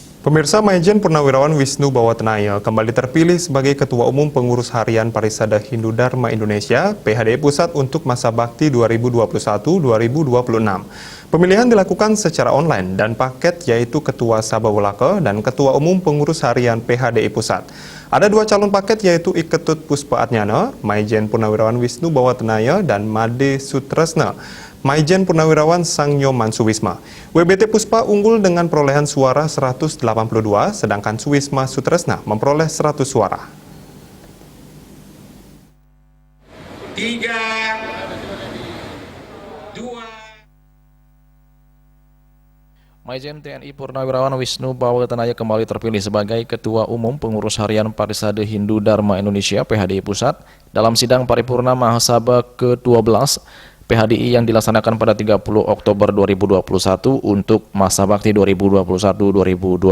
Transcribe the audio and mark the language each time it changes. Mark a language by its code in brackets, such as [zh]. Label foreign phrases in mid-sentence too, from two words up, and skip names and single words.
[id] Pemirsa, Maijen Purnawirawan Wisnu Bawatenaya kembali terpilih sebagai Ketua Umum Pengurus Harian Parisada Hindu Dharma Indonesia (PHDI) Pusat untuk masa bakti 2021-2026. Pemilihan dilakukan secara online dan paket yaitu Ketua Sabawalaka dan Ketua Umum Pengurus Harian PHDI Pusat. Ada dua calon paket yaitu Iketut Puspa Atnyana, Maijen Purnawirawan Wisnu Bawatenaya dan Made Sutresna, Maijen Purnawirawan Sangnyoman Suwisma. WBT Puspa unggul dengan perolehan suara 182, sedangkan Suwisma Sutresna memperoleh 100 suara. 3, 2. Maijen TNI Purnawirawan Wisnu Bawatenaya kembali terpilih sebagai Ketua Umum Pengurus Harian Parisada Hindu Dharma Indonesia (PHDI) Pusat dalam sidang paripurna Mahasabha ke-12 PHDI yang dilaksanakan pada 30 Oktober 2021 untuk masa bakti 2021-2026.